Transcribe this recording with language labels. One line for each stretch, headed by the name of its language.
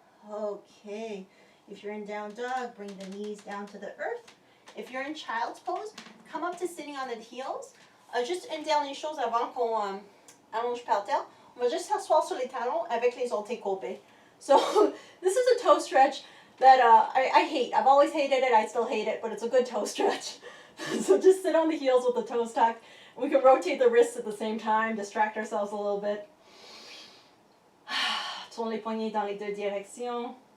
English: Okay, if you're in down dog, bring the knees down to the earth. If you're in child's pose, come up to sitting on the heels.
French: Juste une dernière chose avant qu'on allonge par terre. On va juste s'asseoir sur les talons avec les orteils courbés.
English: So this is a toe stretch that I hate. I've always hated it. I still hate it, but it's a good toe stretch. So just sit on the heels with the toes tucked. We can rotate the wrists at the same time, distract ourselves a little bit.
French: Tourne les poignets dans les 2 directions.